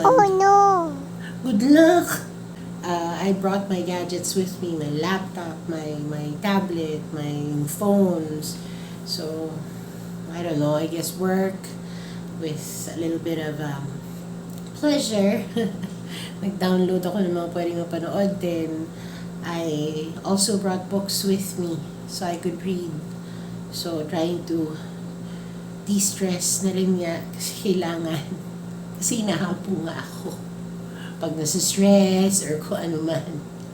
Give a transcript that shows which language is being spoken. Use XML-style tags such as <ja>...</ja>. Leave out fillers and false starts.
<en>Oh no! Good luck! I brought my gadgets with me, my laptop, my tablet, my phones. So, I don't know, I guess work with a little bit of pleasure.</en> <tl>Nag-download ako ng mga pwedeng mapanood din.</tl> <en>I also brought books with me so I could read.</en> <tl>So,</tl> <en>trying to de-stress</en> <tl>na rin nga kasi kailangan. Kasi inahapo nga ako pag nasa-stress or kung ano man.</tl>